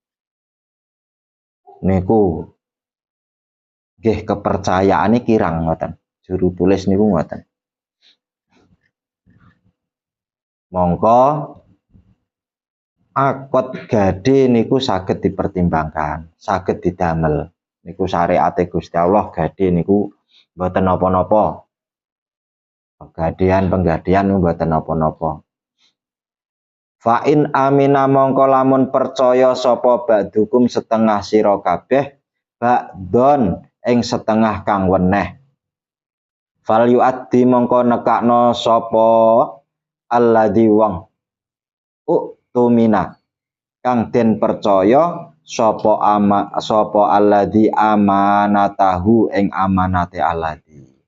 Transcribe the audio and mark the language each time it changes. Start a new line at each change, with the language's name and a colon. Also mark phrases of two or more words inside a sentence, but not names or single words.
Javanese: niku nggih kepercayaane kirang ngoten juru tulis niku ngoten mongko akad gade niku saged dipertimbangkan, saged didamel. Niku syariate Gusti Allah gade niku mboten napa-napa. Penggadean mboten napa-napa.
Arabic: فإن أمن
Javanese: mongko lamun percaya sapa ba'dukum setengah sira kabeh ba'don ing setengah kang weneh.
Arabic: فليؤد
Javanese: mongko nekakno sapa alladzi wong tumina kang den percaya sapa
Arabic: الذي أمانته
Javanese: ing amanate alladzi.